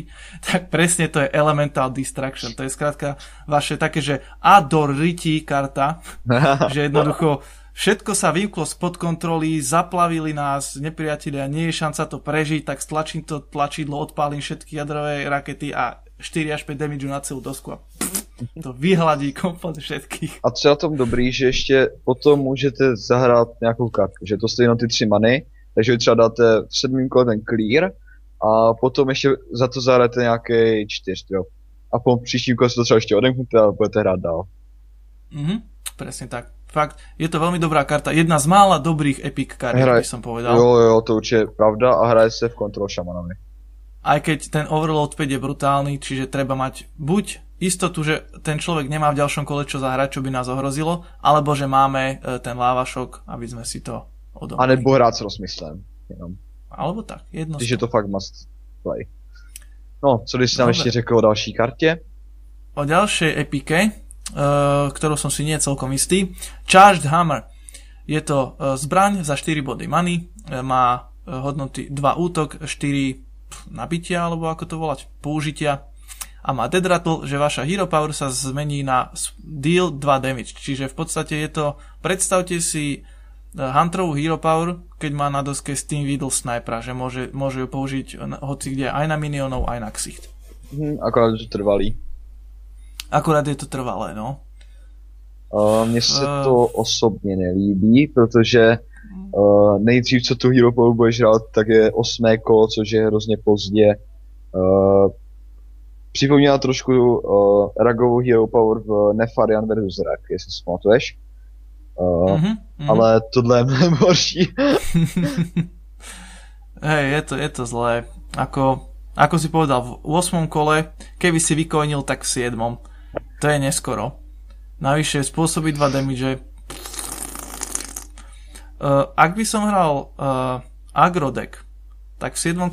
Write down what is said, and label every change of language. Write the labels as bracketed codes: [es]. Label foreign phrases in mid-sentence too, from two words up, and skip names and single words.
[sk] Tak presne to je Elemental Destruction. To je skrátka vaše také, že Adority karta, že jednoducho všetko sa vymklo spod kontroly, zaplavili nás nepriatelia, nie je šanca to prežiť, tak stlačím to tlačidlo, odpálim všetky jadrové rakety a 4 až 5 damage na celú dosku a to vyhladí komplet všetkých. [cs] A co je na tom dobrý, že ještě potom můžete zahrát nějakou kartu, že to stojí jenom ty 3 many, takže vy třeba dáte v 7. kole ten clear a potom ještě za to zahráte nějaký 4, jo. A po příštím kole se to třeba ještě odemknete a budete hrát dál. [sk] Presne tak. Fakt, je to veľmi dobrá karta. Jedna z mála dobrých epic kart, by som povedal. Jo, to určite je pravda a hraje sa v kontrol šamanami. Aj keď ten overload 5 je brutálny, čiže treba mať buď istotu, že ten človek nemá v ďalšom kole čo zahrať, čo by nás ohrozilo, alebo že máme ten lava šok, aby sme si to odomkli. [cs] A nebo hrať s rozmyslem. [sk] Alebo tak, jedno. Takže je to fakt [en] must play. [cs] No, co bys tam ještě řekl o další kartě? [sk] O ďalšej epike, ktorú som si nie celkom istý. Charged Hammer. Je to zbraň za 4 body money, má hodnoty 2 útok, 4 nabitia, alebo ako to volať, použitia. A má [en] dead rattle, [sk] že vaša hero power sa zmení na [en] deal 2 damage. [sk] Čiže v podstate je to, predstavte si Hunterovú [en] hero power, [sk] keď má na doske Steam Vidal Snipera, že môže ju použiť hoci kde aj na minionov, aj na ksicht. Akorát je to trvalý. Akorát je to trvalé, no. [cs] Mně se to osobně nelíbí, protože nejdřív, co tu [en] hero power [cs] budeš hrát, tak je 8. kolo, což je hrozně pozdě. Připomíná trošku Ragovou [en] hero power [cs] v Nefarian vs. Rag, jestli si pamatuješ. Ale tohle je mnohem horší. [sk] Hej, je to zlé. Ako si povedal, v 8. kole, keby si vykoinil, tak v 7. To je neskoro. Navyše spôsobí 2 damage. Ak by som hral aggro deck, tak v 7.